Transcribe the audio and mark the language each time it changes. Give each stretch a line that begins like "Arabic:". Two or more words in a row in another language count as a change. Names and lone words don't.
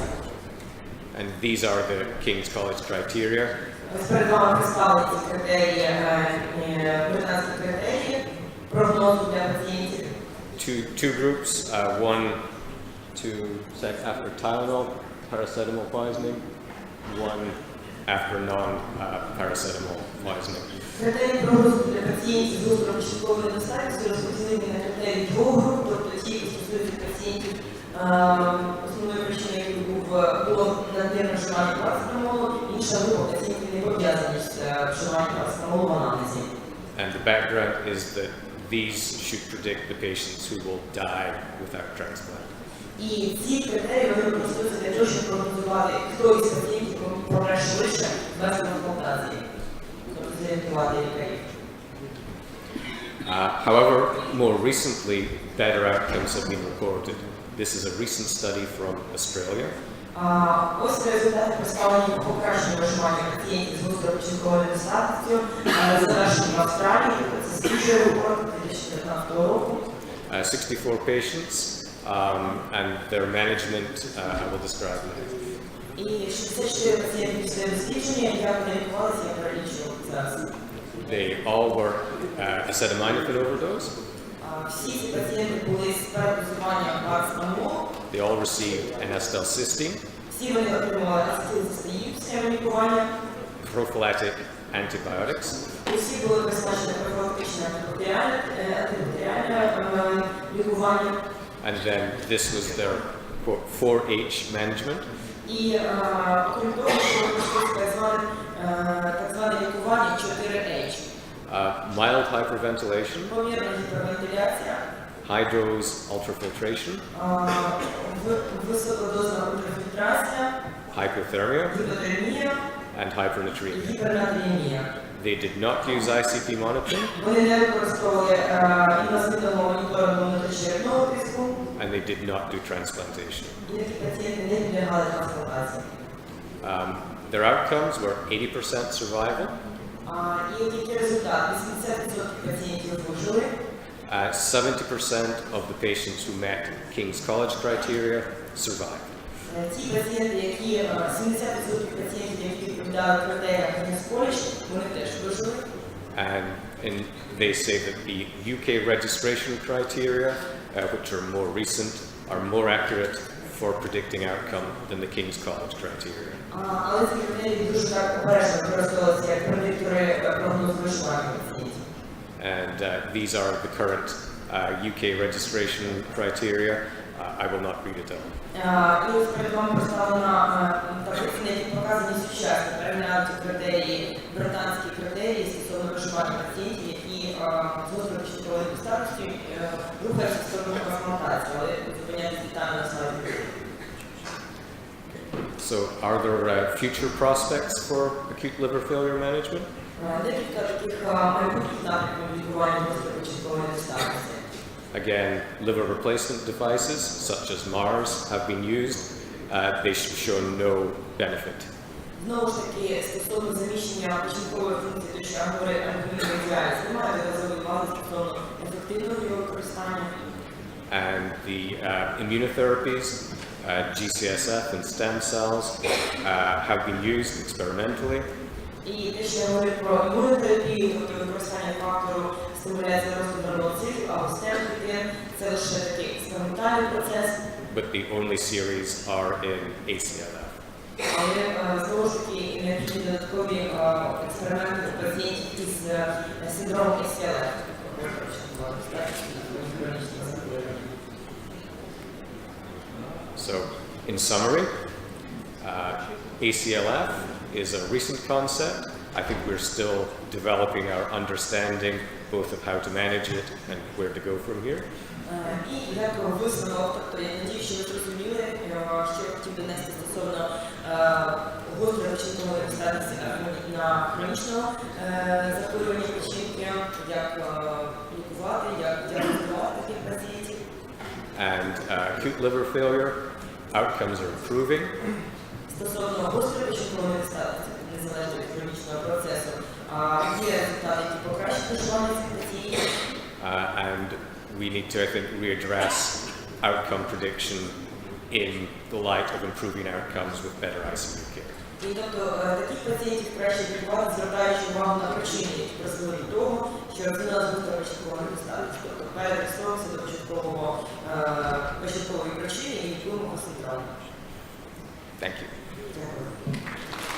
English: And these are the King's College criteria.
Ukrainian: Ось перед вами представили ці критерії, британські критерії, прогнозу для пацієнтів.
English: Two groups, one 2 after Tylenol, paracetamol poisoning, 1 after non-paracetamol poisoning.
Ukrainian: Критерії прогнозу для пацієнтів з гострою печінковою недостатністю розподілені на критерії двох груп, тобто ті, які стосуються пацієнтів, основною причиною яких було надмірне вживання парацетамолу, інша група пацієнтів не пов'язані з вживанням парацетамолу в анамнезі.
English: And the background is that these should predict the patients who will die without transplant.
Ukrainian: І ці критерії вони використовуються для того, щоб прогнозувати, хто із пацієнтів помре швидше без трансплантації.
English: However, more recently, better outcomes have been reported. This is a recent study from Australia.
Ukrainian: Ось результати представлені покращення виживання пацієнтів з гострою печінковою недостатністю, завершені в Австралії, це свіжий репорт 2019 року.
English: 64 patients and their management I will describe now.
Ukrainian: І 64 пацієнти після дослідження, як вони лікувалися, я перелічу зараз.
English: They all were acetaminophen overdose.
Ukrainian: Всі ці пацієнти були з передозуванням парацетамолу.
English: They all received N-acetylcysteine.
Ukrainian: Всі вони отримали ацетилцистеїн після лікування.
English: Prophylactic antibiotics.
Ukrainian: Усі були призначені профілактичне антибактеріальне лікування.
English: And then this was their 4H management.
Ukrainian: І окрім того, що використовується так зване лікування 4H.
English: Mild hyperventilation.
Ukrainian: Помірна гіпервентиляція.
English: High dose ultrafiltration.
Ukrainian: Високодозна ультрафільтрація.
English: Hypothermia.
Ukrainian: Гіпотермія.
English: And hypernatremia.
Ukrainian: Гіпернатріемія.
English: They did not use ICP monitoring.
Ukrainian: Вони не використовували інвазивного моніторингу внутрішньовенного тиску.
English: And they did not do transplantation.
Ukrainian: І такі пацієнти не підлягали трансплантації.
English: Their outcomes were 80% survival.
Ukrainian: І який результат? 80% пацієнтів вижили.
English: 70% of the patients who met King's College criteria survived.
Ukrainian: Ті пацієнти, які 70% пацієнтів, які відповідали критеріям King's College, вони теж вижили.
English: And they say that the UK registration criteria, which are more recent, are more accurate for predicting outcome than the King's College criteria.
Ukrainian: Але ці критерії дуже так обережно використовуються як предиктори прогнозу виживання пацієнтів.
English: And these are the current UK registration criteria. I will not read it out.
Ukrainian: І ось перед вами представлена таблиця, на якій показані сучасні переглянуті критерії, британські критерії стосовно виживання пацієнтів, які з гострою печінковою недостатністю рухаються в сторону трансплантації, але зупиняються детально на слайді.
English: So, are there future prospects for acute liver failure management?
Ukrainian: Декілька таких майбутніх напрямків лікування гострої печінкової недостатності.
English: Again, liver replacement devices such as MARS have been used. They show no benefit.
Ukrainian: Знову ж таки, стосовно заміщення печінкової функції, то що говорить ангіогенної діалізу, немає доказової бази стосовно ефективного його використання.
English: And the immunotherapies, GCSF and stem cells, have been used experimentally.
Ukrainian: І те, що я говорю про імунотерапію, тобто використання фактору стимуляції росту нервоцитів або стем-клітин, це лише такий експериментальний процес.
English: But the only series are in ACLF.
Ukrainian: Але знову ж таки необхідні додаткові експерименти у пацієнтів із синдромом ACLF.
English: So, in summary, ACLF is a recent concept. I think we're still developing our understanding both of how to manage it and where to go from here.
Ukrainian: І як висновок, тобто я надію, що ви зрозуміли, що я хотів донести стосовно гострої печінкової недостатності на хронічного захворювання печінки, як лікувати, як діагностувати таких пацієнтів.
English: And acute liver failure outcomes are improving.
Ukrainian: Стосовно гострої печінкової недостатності, незалежно від хронічного процесу, є результати, які покращують виживання цих пацієнтів.
English: And we need to, I think, readdress outcome prediction in the light of improving outcomes with better ICU care.
Ukrainian: І тобто таких пацієнтів краще лікувати, звертаючи увагу на причини, які призвели до того, чи розвинулася гостра початкова недостатність. Тобто перереєструвався до початкової причини і лікуємо гостру травму.
English: Thank you.
Ukrainian: Дякую.